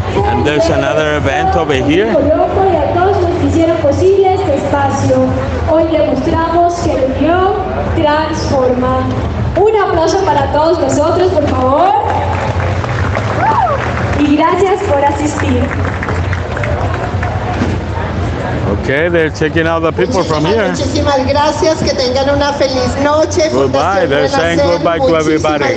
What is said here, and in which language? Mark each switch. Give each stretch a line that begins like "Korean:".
English: And there's another event over here.
Spanish: Hicieron posible este espacio. Hoy demostramos que la unión transforma. Un aplauso para todos nosotros, por favor. Y gracias por asistir.
English: Okay, they're checking out the people from here.
Spanish: Muchísimas gracias, que tengan una feliz noche.
English: Goodbye, they're saying goodbye to everybody.